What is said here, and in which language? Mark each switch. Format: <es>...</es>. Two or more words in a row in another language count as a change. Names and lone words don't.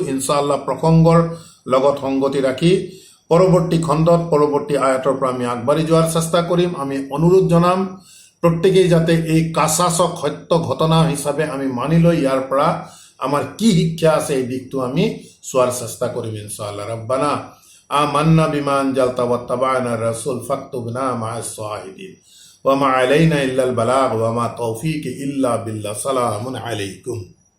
<as>ইনশাআল্লাহ প্ৰসংগৰ লগত সংগতি ৰাখি পৰৱৰ্তী খণ্ডত পৰৱৰ্তী আয়াতৰ পৰা আমি আগবাঢ়ি যোৱাৰ চেষ্টা কৰিম। আমি অনুৰোধ জনাম প্ৰত্যেকেই যাতে এই কাছাচক সত্য ঘটনা হিচাপে আমি মানি লৈ ইয়াৰ পৰা আমাৰ কি শিক্ষা আছে এই দিশটো আমি চোৱাৰ চেষ্টা কৰিম ইনশাআল্লাহ।</as> <ar>ربنا آمنا بما أنزلت واتبعنا الرسول فاكتبنا مع الشاهدين وما علينا إلا البلاغ وما توفيقي إلا بالله. سلام عليكم.</ar>